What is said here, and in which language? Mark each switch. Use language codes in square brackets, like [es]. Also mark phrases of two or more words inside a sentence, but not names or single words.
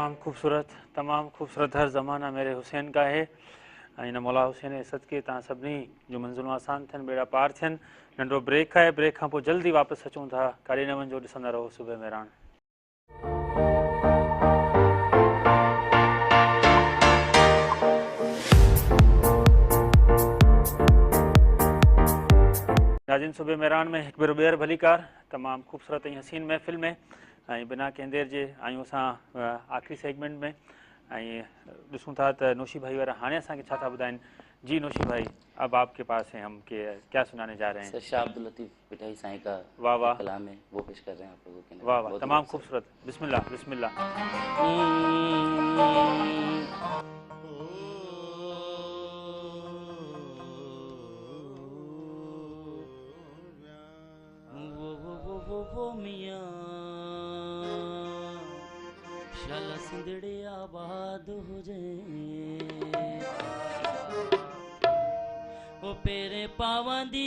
[ur] خوبصورت ہر زمانہ میرے حسین کا ہے. [sd] इन मौला हुसैन जे सदके तव्हां सभिनी जो मंज़िलूं आसान थियनि, बेड़ा पार थियनि। नंढो ब्रेक आहे, ब्रेक खां पोइ जल्दी वापसि अचूं था। काॾे न वञो, ॾिसंदा रहो सुबह मेरान। नाज़रीन, सुबह मेरान में हिकु भेरो ॿीहर भलीकार तमामु ख़ूबसूरत ऐं हसीन महफ़िल में ऐं बिना कंहिं देर जे आहियूं असां आख़िरी सेगमेंट में ऐं ॾिसूं था त नौशी भाई वारा हाणे असांखे छा था ॿुधाइनि। [ur] جی نوشی بھائی، اب آپ کے پاس ہیں ہم کہ کیا سنانے جا رہے ہیں. سر شاہ عبداللطیف پٹائی سائیں کا واہ واہ کلام ہے، وہ پیش کر رہے ہیں آپ لوگوں کے لیے. واہ واہ، تمام خوبصورت. بسم اللہ بسم اللہ. [sd] वो मियाँ शाला सिंधड़े आबाद हो जाए, वो पेरे पावंदी